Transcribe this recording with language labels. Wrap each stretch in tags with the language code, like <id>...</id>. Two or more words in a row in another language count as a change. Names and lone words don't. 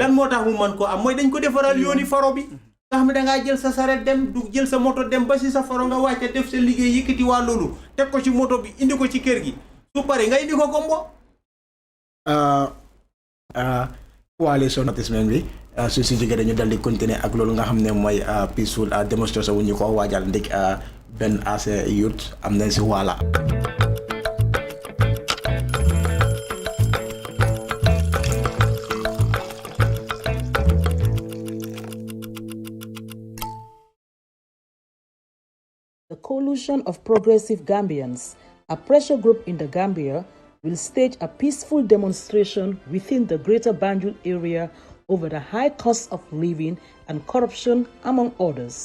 <wo>lan moo tax mu mën ko am mooy dañ ko defaral yooni faro bi nga xam ne dangaa jël sa saret dem du jël sa moto dem ba si sa faro nga wàcce def sa liggéey yëkkati waa loolu teg ko ci moto bi indi ko ci kër gi su pare nga indi ko gombo coalition notismen bi su si jógee dañu dal di continuer ak loolu nga xam ne mooy</wo> <en>peaceful demonstration</en> <wo>wu ñu ko waajal ndik benn AC youth am nañ si waala</wo> <en>The Coalition of Progressive Gambians, a pressure group in the Gambia, will stage a peaceful demonstration within the Greater Banjul area over the high cost of living and corruption, among others.</en>